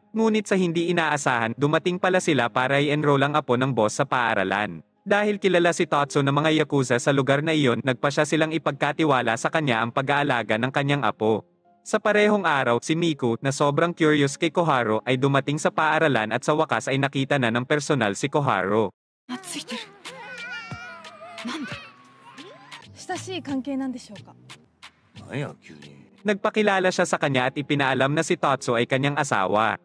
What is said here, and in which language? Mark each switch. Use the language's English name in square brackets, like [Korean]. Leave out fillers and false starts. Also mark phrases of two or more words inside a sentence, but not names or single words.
[Filipino] Ngunit sa hindi inaasahan, dumating pala sila para i-enroll ang apo ng boss sa paaralan. Dahil kilala si Tatsu ng mga Yakuza sa lugar na iyon, nagpasya silang ipagkatiwala sa kanya ang pag-aalaga ng kanyang apo. Sa parehong araw, si Miku, na sobrang curious kay Koharu, ay dumating sa paaralan at sa wakas ay nakita na ng personal si Koharu. [Japanese] なんだ親しい関係なんでしょうか [Filipino] Nagpakilala siya sa kanya at ipinaalam na si Tatsu ay kanyang asawa.